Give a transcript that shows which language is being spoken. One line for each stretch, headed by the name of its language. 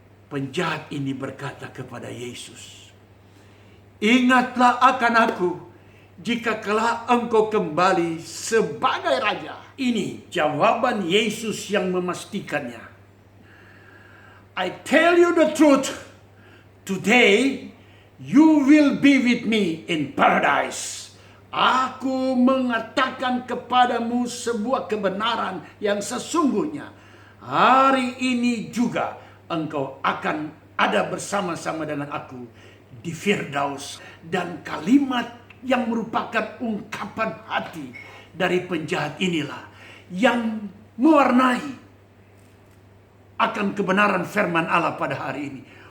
Indonesian: Penjahat ini berkata kepada Yesus, ingatlah akan aku jika kelak engkau kembali sebagai raja. Ini jawaban Yesus yang memastikannya.
English: I tell you the truth, today you will be with me in paradise.
Indonesian: Aku mengatakan kepadamu sebuah kebenaran yang sesungguhnya. Hari ini juga engkau akan ada bersama-sama dengan aku di Firdaus. Dan kalimat yang merupakan ungkapan hati dari penjahat inilah yang mewarnai akan kebenaran firman Allah pada hari ini.